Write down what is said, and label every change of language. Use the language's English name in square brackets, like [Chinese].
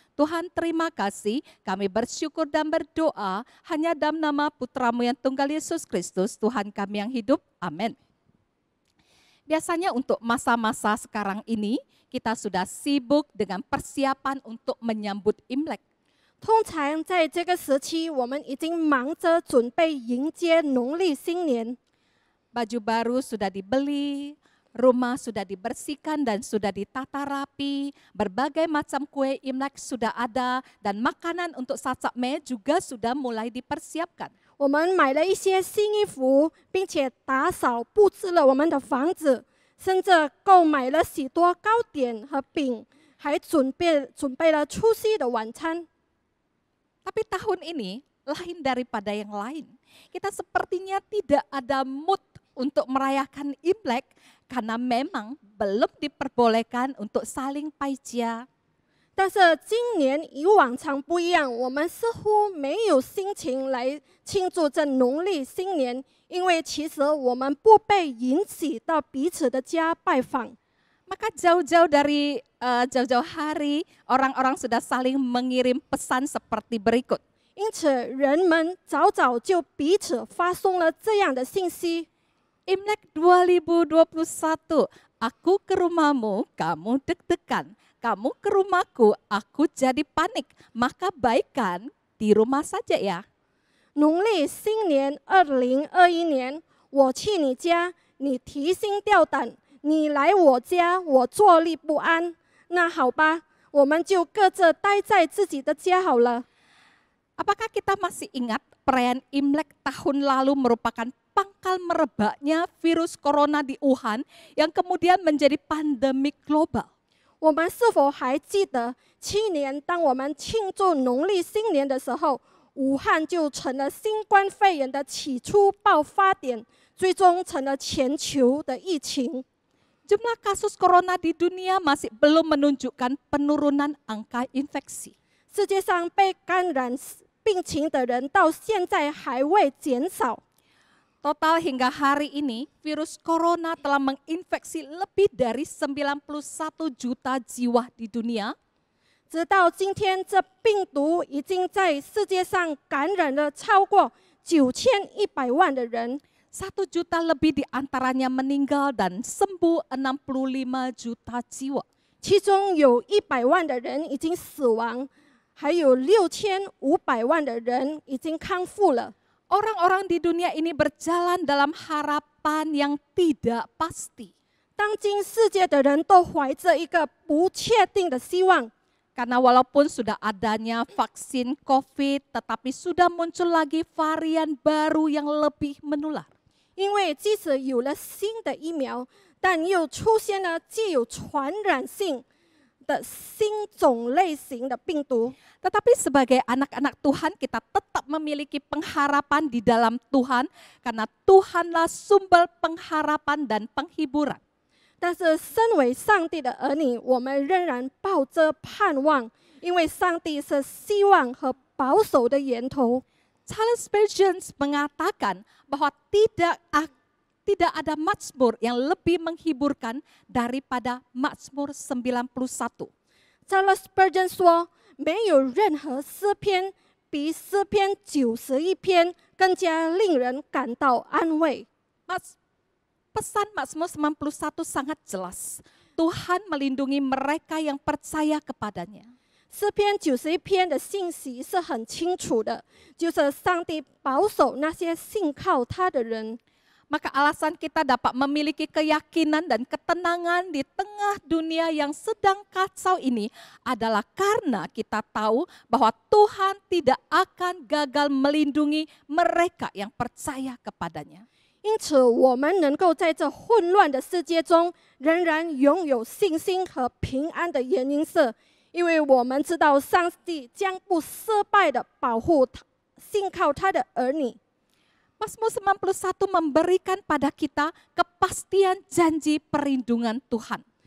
[Indonesian] Tuhan terima kasih, kami bersyukur dan berdoa hanya dalam nama Putra-Mu yang tunggal Yesus Kristus, Tuhan kami yang hidup. Amin. Biasanya untuk masa-masa sekarang ini, kita sudah sibuk dengan persiapan untuk menyambut Imlek. [Chinese] 通常在这个时期，我们已经忙着准备迎接农历新年。 [Indonesian] Baju baru sudah dibeli, rumah sudah dibersihkan dan sudah ditata rapi, berbagai macam kue Imlek sudah ada, dan makanan untuk Sasak Me juga sudah mulai dipersiapkan. [Chinese] 我们买了一些新衣服，并且打扫布置了我们的房子，甚至购买了许多糕点和饼，还准备了除夕的晚餐。 [Indonesian] Tapi tahun ini lain daripada yang lain. Kita sepertinya tidak ada mood untuk merayakan Imlek karena memang belum diperbolehkan untuk saling paijia. [Chinese] 但是今年与往常不一样，我们似乎没有心情来庆祝这农历新年，因为其实我们不被允许到彼此的家拜访。 [Indonesian] Maka jauh-jauh dari jauh-jauh hari, orang-orang sudah saling mengirim pesan seperti berikut. [Chinese] 因此，人们早早就彼此发送了这样的信息。 [Indonesian] Imlek 2021, aku ke rumahmu, kamu deg-degan. Kamu ke rumahku, aku jadi panik. Maka baikkan di rumah saja ya. [Chinese] 农历新年2021年，我去你家，你提心吊胆；你来我家，我坐立不安。那好吧，我们就各自待在自己的家好了。 [Indonesian] Apakah kita masih ingat perayaan Imlek tahun lalu merupakan pangkal merebaknya virus corona di Wuhan yang kemudian menjadi pandemi global? [Chinese] 我们是否还记得去年当我们庆祝农历新年的时候，武汉就成了新冠肺炎的起初爆发点，最终成了全球的疫情。 [Indonesian] Jumlah kasus corona di dunia masih belum menunjukkan penurunan angka infeksi. [Chinese] 世界上被感染病情的人到现在还未减少。 [Indonesian] Total hingga hari ini, virus corona telah menginfeksi lebih dari 91 juta jiwa di dunia. [Chinese] 直到今天，这病毒已经在世界上感染了超过9100万的人， [Indonesian] 1 juta lebih diantaranya meninggal dan sembuh 65 juta jiwa. [Chinese] 其中有100万的人已经死亡，还有6500万的人已经康复了。 [Indonesian] Orang-orang di dunia ini berjalan dalam harapan yang tidak pasti. [Chinese] 当今世界的人都怀着一个不确定的希望， [Indonesian] Karena walaupun sudah adanya vaksin COVID, tetapi sudah muncul lagi varian baru yang lebih menular. [Chinese] 因为即使有了新的疫苗，但又出现了具有传染性的新种类型的病毒。 [Indonesian] Tetapi sebagai anak-anak Tuhan kita tetap memiliki pengharapan di dalam Tuhan karena Tuhanlah sumber pengharapan dan penghiburan. [Chinese] 但是，身为上帝的儿女，我们仍然抱着盼望，因为上帝是希望和保守的源头。 [Indonesian] Charles Spurgeon mengatakan bahwa tidak ada mazmur yang lebih menghiburkan daripada Mazmur 91. [Chinese] Charles Spurgeon 说：“没有任何诗篇比诗篇91篇更加令人感到安慰。” [Indonesian] Pesan Mazmur 91 sangat jelas. Tuhan melindungi mereka yang percaya kepadanya. [Chinese] 诗篇91篇的信息是很清楚的，就是上帝保守那些信靠他的人。 [Indonesian] Maka alasan kita dapat memiliki keyakinan dan ketenangan di tengah dunia yang sedang kacau ini adalah karena kita tahu bahwa Tuhan tidak akan gagal melindungi mereka yang percaya kepadanya. [Chinese] 因此，我们能够在这混乱的世界中，仍然拥有信心和平安的原因是，因为我们知道上帝将不失败的保护信靠他的儿女。 [Indonesian] Mazmur 91 memberikan pada kita kepastian janji perlindungan Tuhan.